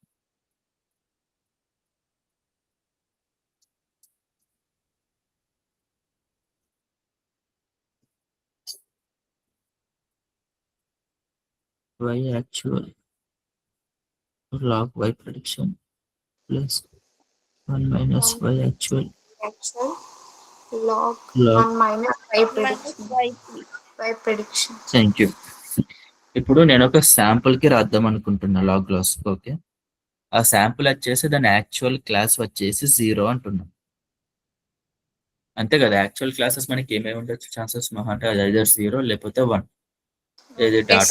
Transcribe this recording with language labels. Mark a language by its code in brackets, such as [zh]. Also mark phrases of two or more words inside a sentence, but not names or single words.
[en] y actual log y prediction plus 1 minus y actual Actual log log 1 minus y prediction. Y prediction. thank you. [te] ఇప్పుడు నేను ఒక [en] sample ki [te] రాద్దాం అనుకుంటున్నా [en] log loss. [te] ఓకే, ఆ శాంపుల్ వచ్చేసి దాని [en] actual class [te] వచ్చేసి 0 అంటున్నాం. అంతే కదా? [en] actual classes [te] మనకి ఏమేమి ఉండొచ్చు [en] chances [te] మహా అంటే అది [en] either 0 [te] లేకపోతే 1. [en] idi data